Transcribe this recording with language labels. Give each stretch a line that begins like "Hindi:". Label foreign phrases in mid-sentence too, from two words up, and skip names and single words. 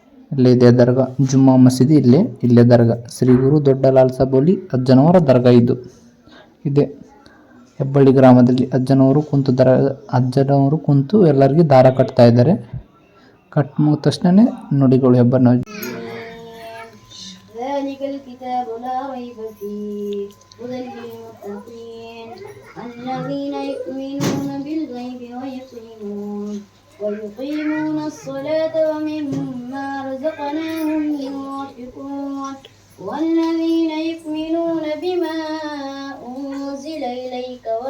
Kannada: ಇಲ್ಲಿದೆ ದರ್ಗಾ, ಜುಮ್ಮಾ ಮಸೀದಿ ಇಲ್ಲೇ ದರ್ಗಾ, ಶ್ರೀ ಗುರು ದೊಡ್ಡ ಲಾಲ್ ಸಾಬ್ ಅಲಿ ಅಜ್ಜನವರ ದರ್ಗಾ ಇದೆ ಹೆಬ್ಬಳ್ಳಿ ಗ್ರಾಮದಲ್ಲಿ. ಅಜ್ಜನವರು ಕುಂತು ಎಲ್ಲರಿಗೆ ದಾರ ಕಟ್ತಾ ಇದ್ದಾರೆ. ಕಟ್ ಮುಗಿದ ತಕ್ಷಣ ನುಡಿಗಳು ಹೆಬ್ಬ
Arabic: ذلك الكتاب لا ريب فيه هدى للمتقين الذين يؤمنون بالغيب ويقيمون الصلاة ومما رزقناهم ينفقون والذين يؤمنون بما أنزل إليك